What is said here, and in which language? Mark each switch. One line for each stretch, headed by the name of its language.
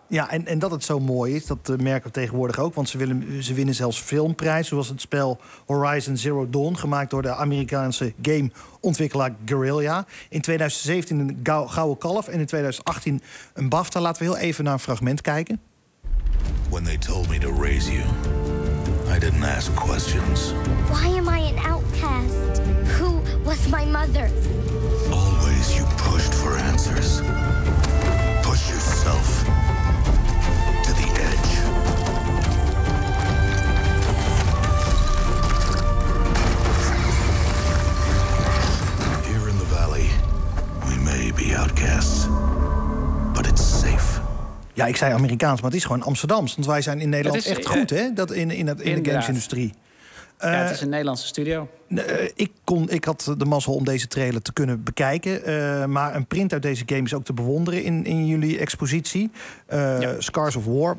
Dutch: Ja, en dat het zo mooi is, dat merken we tegenwoordig ook. Want ze winnen zelfs filmprijs, zoals het spel Horizon Zero Dawn, gemaakt door de Amerikaanse gameontwikkelaar Guerrilla. In 2017 een gouden kalf en in 2018 een BAFTA. Laten we heel even naar een fragment kijken.
English: When they told me to raise you, I didn't ask questions. Why am I an outcast? Who was my mother? You pushed for answers. Push yourself to the edge. Here in the valley, we may be outcasts, but it's safe.
Dutch: Ja, ik zei Amerikaans, maar het is gewoon Amsterdams. Want wij zijn in Nederland echt goed, hè? Dat in de gamesindustrie. Ja, het is een Nederlandse studio. Ik had de mazzel om deze trailer te kunnen bekijken. Maar een print uit deze game is ook te bewonderen in jullie expositie. Scars of War.